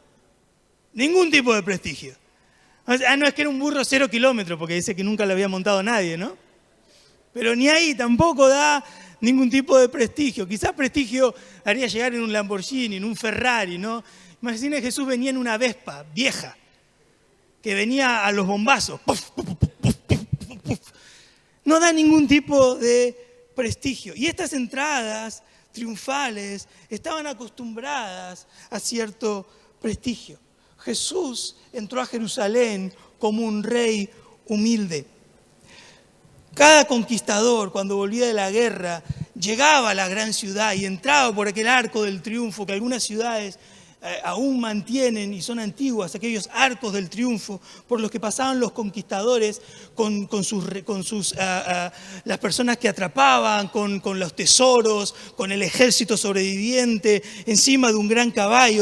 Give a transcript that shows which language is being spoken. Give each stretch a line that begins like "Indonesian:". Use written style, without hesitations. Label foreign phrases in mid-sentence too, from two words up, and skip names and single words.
Spanish: Ningún tipo de prestigio. No es que era un burro 0 kilómetros, porque dice que nunca lo había montado nadie, ¿no? Pero ni ahí tampoco da ningún tipo de prestigio. Quizás prestigio haría llegar en un Lamborghini, en un Ferrari, ¿no? Imagínense, Jesús venía en una Vespa vieja, que venía a los bombazos. Puf, puf, puf, puf, puf, puf. No da ningún tipo de prestigio. Y estas entradas triunfales estaban acostumbradas a cierto prestigio. Jesús entró a Jerusalén como un rey humilde. Cada conquistador, cuando volvía de la guerra, llegaba a la gran ciudad y entraba por aquel arco del triunfo que algunas ciudades aún mantienen y son antiguas, aquellos arcos del triunfo por los que pasaban los conquistadores con las personas que atrapaban, con los tesoros, con el ejército sobreviviente encima de un gran caballo.